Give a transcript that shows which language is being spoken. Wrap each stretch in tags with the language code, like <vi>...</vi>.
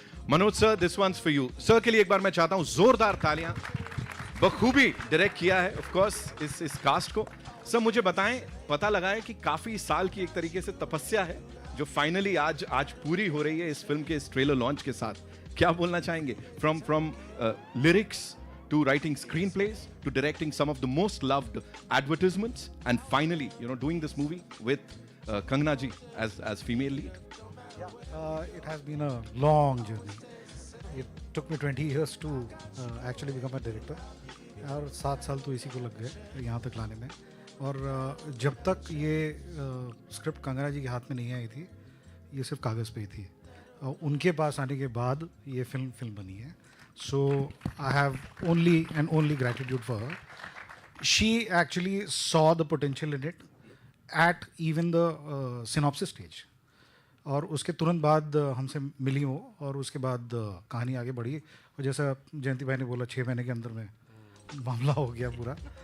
<hi>Manoj sir,</hi> <en>This one's for you.</en> <hi>Sir के लिए एक बार मैं चाहता हूँ जोरदार तालियां। बखूबी डायरेक्ट किया है ऑफ कोर्स इस कास्ट को। सर मुझे बताएं, पता लगा है कि काफी साल की एक तरीके से तपस्या है जो फाइनली आज पूरी हो रही है इस फिल्म के इस ट्रेलर लॉन्च के साथ। क्या बोलना चाहेंगे?</hi> <en>From lyrics to writing screenplays, to directing some of the most loved advertisements, and finally, doing this movie with Kangana ji as female lead. It has been a long journey. It took me 20 years to actually become a director.</en> <hi>और 7 साल तो इसी को लग गए यहाँ तक लाने में। और जब तक ये स्क्रिप्ट कंगना जी के हाथ में नहीं आई थी, ये सिर्फ कागज़ पे ही थी। उनके पास आने के बाद ये फिल्म बनी है।</hi> <en>So I have only gratitude for her. She actually saw the potential in it at even the synopsis stage.</en> <hi>और उसके तुरंत बाद हमसे मिली वो, और उसके बाद कहानी आगे बढ़ी। और जैसा जयंती भाई ने बोला, 6 महीने के अंदर में मामला हो गया पूरा।</hi>